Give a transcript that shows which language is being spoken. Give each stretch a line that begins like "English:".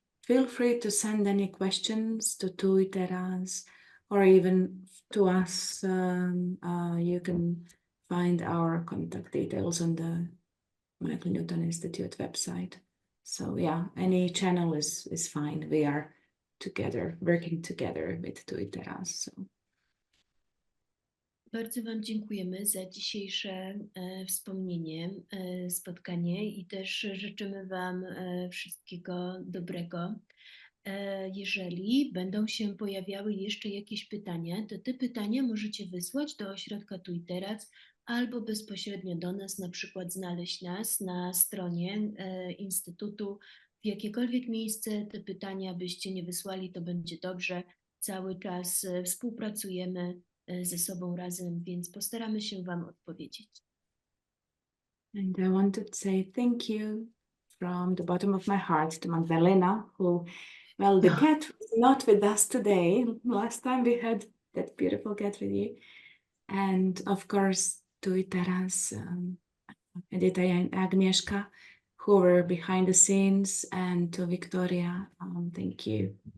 English: Feel free to send any questions to Tui Teraz or even to us. You can find our contact details on the Michael Newton Institute website. So yeah, any channel is fine. We are together, working together with Tui Teraz. So.
Polish: Bardzo Wam dziękujemy za dzisiejsze wspomnienie, spotkanie i też życzymy Wam wszystkiego dobrego. Jeżeli będą się pojawiały jeszcze jakieś pytania, to te pytania możecie wysłać do ośrodka Tu i Teraz albo bezpośrednio do nas, na przykład znaleźć nas na stronie Instytutu. W jakiekolwiek miejsce te pytania byście nie wysłali, to będzie dobrze. Cały czas współpracujemy ze sobą razem, więc postaramy się Wam odpowiedzieć.
English: And I wanted to say thank you from the bottom of my heart to Magdalena, who, well, the cat was not with us today. Last time we had that beautiful cat with you. And of course, to Teraz, Edyta and Agnieszka, who were behind the scenes, and to Victoria, thank you.